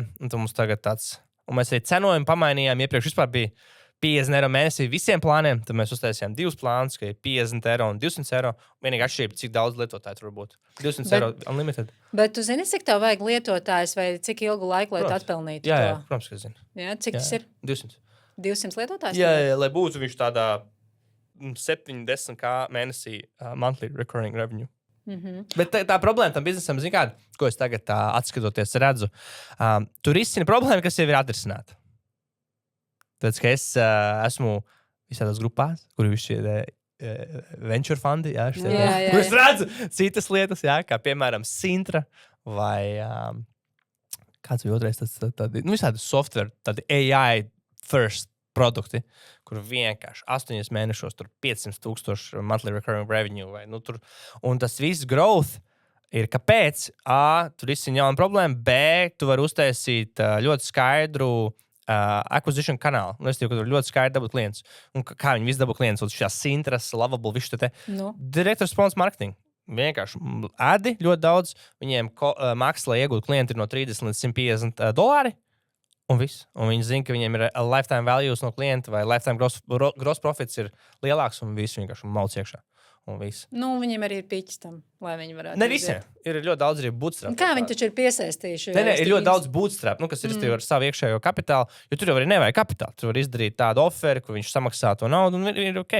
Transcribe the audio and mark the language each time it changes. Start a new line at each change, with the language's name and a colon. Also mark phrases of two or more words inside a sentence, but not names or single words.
Latvian: Un tad mums tagad tāds, un mēs arī cenojumu pamainījām. Iepriekš vispār bija 50 eiro mēnesī visiem plāniem, tad mēs uztaisījām 2 plānus, ka ir 50 eiro un 200 eiro. Vienīgi atšķirība, cik daudz lietotāju tur būtu. 200 eiro unlimited. Bet tu zini, cik tev vajag lietotājs vai cik ilgu laiku, lai tu atpelnītu to? Jā, protams, ka zinu. Jā, cik tas ir? 200. 200 lietotājs? Jā, lai būtu viņš tādā 70 mēnesī
English: monthly recurring revenue.
Latvian: Bet tā problēma tam biznesam, zini kāda, ko es tagad atskatoties redzu, tur izcina problēma, kas jau ir atrisināta. Tāpēc, ka es esmu visādās grupās, kur ir šie venture fundi, kur es redzu citas lietas, kā piemēram Sintra vai kāds bija otrais, tādi visādi software, tādi
English: AI first
Latvian: produkti, kur vienkārši 8 mēnešos tur 500,000
English: monthly recurring revenue
Latvian: vai tur. Un tas viss growth ir kāpēc tur izsina jauna problēma, B, tu vari uztaisīt ļoti skaidru acquisition kanālu. Es teiktu, ka tur ļoti skaidri dabūt klientus. Un kā viņi visi dabūt klientus, šīs Sintras, Lovable, visu te.
English: Direct response marketing.
Latvian: Vienkārši ēdi ļoti daudz. Viņiem maksas, lai iegūtu klienti no $30 līdz $150. Un viss. Un viņi zina, ka viņiem ir
English: lifetime values
Latvian: no klienta vai
English: lifetime gross profits
Latvian: ir lielāks un viss vienkārši mauc iekšā. Viņiem arī ir piķis tam, lai viņi varētu. Ne visiem. Ir ļoti daudz arī bootstrap. Kā viņi taču ir piesaistījuši? Ir ļoti daudz bootstrap, kas ir ar savu iekšējo kapitālu, jo tur jau arī nevajag kapitālu. Tur var izdarīt tādu oferi, kur viņš samaksā to naudu un ir ok.